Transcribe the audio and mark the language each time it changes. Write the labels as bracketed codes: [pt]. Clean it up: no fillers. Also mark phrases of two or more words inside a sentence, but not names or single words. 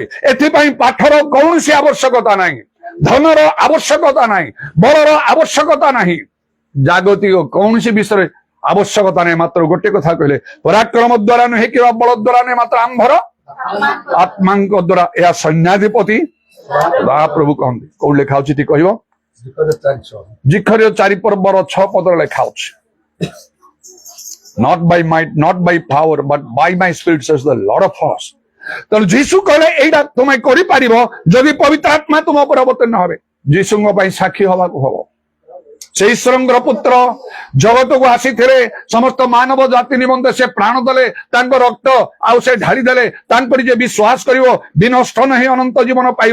[or] ଏଥିପାଇଁ ପାଠର କୌଣସି ଆବଶ୍ୟକତା ନାହିଁ, ଧନର ଆବଶ୍ୟକତା ନାହିଁ, ବଳର ଆବଶ୍ୟକତା ନାହିଁ, ଜାଗତିକ କୌଣସି ବିଷୟରେ ଆବଶ୍ୟକତା ନାହିଁ। ମାତ୍ର ଗୋଟେ କଥା କହିଲେ, ପରାକ୍ରମ ଦ୍ଵାରା ନୁହେଁ କିମ୍ବା ବଳ ଦ୍ଵାରା ନୁହେଁ, ମାତ୍ର ଆମ୍ଭର ଆତ୍ମାଙ୍କ ଦ୍ଵାରା। ଏହା ସୈନ୍ୟାଧିପତି ବା ପ୍ରଭୁ କହନ୍ତି। କୋଉଠି ଲେଖା ଅଛି ଟିକେ କହିବ? ଜିଖରୀୟ 4 ପର୍ବର 6 ପଦରେ ଲେଖା ଅଛି, [en] not by might, not by power, but by my spirit says the Lord of hosts. [or] ତେଣୁ ଯୀଶୁ କହିଲେ ଏଇଟା ତୁମେ କରିପାରିବ ଯଦି ପବିତ୍ର ଆତ୍ମା ତୁମ ଉପରେ ଅବତୀର୍ଣ୍ଣ ହେବେ। ଯୀଶୁଙ୍କ ପାଇଁ ସାକ୍ଷୀ ହବାକୁ ହବ। ସେ ଈଶ୍ୱରଙ୍କର ପୁତ୍ର ଜଗତକୁ ଆସିଥିଲେ, ସମସ୍ତ ମାନବ ଜାତି ନିମନ୍ତେ ସେ ପ୍ରାଣ ଦେଲେ, ତାଙ୍କ ରକ୍ତ ଆଉ ସେ ଢାଳି ଦେଲେ। ତାଙ୍କରି ଯେ ବିଶ୍ୱାସ କରିବ ବିନଷ୍ଟ ନାହିଁ, ଅନନ୍ତ ଜୀବନ ପାଇବ।